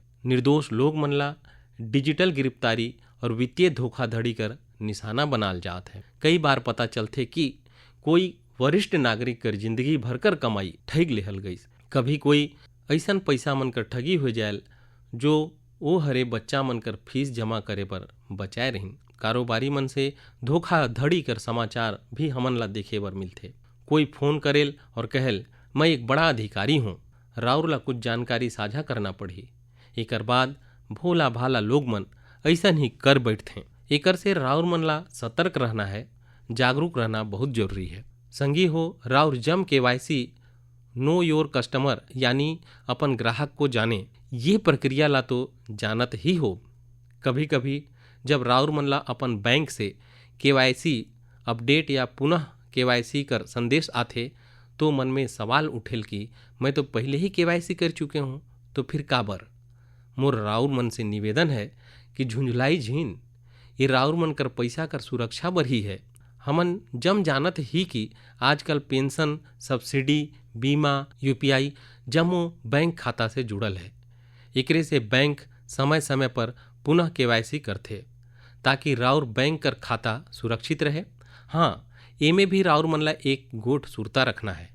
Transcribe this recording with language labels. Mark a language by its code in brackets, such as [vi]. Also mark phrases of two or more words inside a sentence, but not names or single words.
[sck] निर्दोष लोग मन ला डिजिटल गिरफ्तारी और वित्तीय धोखाधड़ी कर निशाना बनाल जात है। कई बार पता चलते कि कोई वरिष्ठ नागरिक कर जिंदगी भर कर कमाई ठग लेहल गई। कभी कोई ऐसन पैसा मन कर ठगी हो जाए जो वो हरे बच्चा मन कर फीस जमा करे पर बचाए रहीन। कारोबारी मन से धोखाधड़ी कर समाचार भी हमन ला देखे बर मिलते। कोई फोन करेल और कहल मैं एक बड़ा अधिकारी हूँ, राउर ला कुछ जानकारी साझा करना पड़ी। एकर बाद भोला भाला लोग मन ऐसन ही कर बैठते। एकर से राउर मन ला सतर्क रहना है, जागरूक रहना बहुत जरूरी है। संगी हो, राउर जम KYC [en] know your customer [sck] यानी अपन ग्राहक को जाने, ये प्रक्रिया ला तो जानत ही हो। कभी कभी जब राउर मन ला अपन बैंक से KYC अपडेट या पुनः KYC कर संदेश आथे तो मन में सवाल उठेल कि मैं तो पहले ही KYC कर चुके हूँ, तो फिर काबर। मोर राउर मन से निवेदन है कि झुंझलाई झीन, ये राउर मन कर पैसा कर सुरक्षा बर ही है। हमन जम जानत ही कि आजकल पेंशन, सब्सिडी, बीमा, UPI जमो बैंक खाता से जुड़ल है। एकरे से बैंक समय समय पर पुनः KYC करथे ताकि राउर बैंक कर खाता सुरक्षित रहे। हाँ, एमे भी राउर मन ला एक गोट सुरता रखना है।